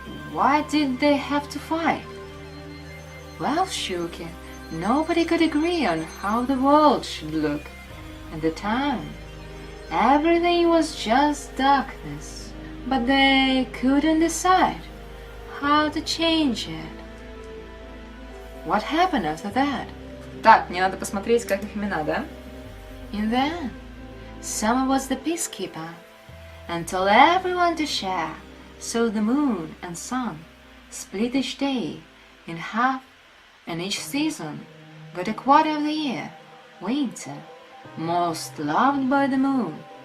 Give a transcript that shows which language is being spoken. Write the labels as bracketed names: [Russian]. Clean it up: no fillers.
[English] Why did they have to fight? Well, Shuki, nobody could agree on how the world should look at the time. Everything was just darkness, but they couldn't decide how to change it. What happened after that? [Russian] Так, мне надо посмотреть, как их имена, да? [English] And then, summer was the peacekeeper, and told everyone to share, so the moon and sun split each day in half, and each season got a quarter of the year. Winter, most loved by the moon,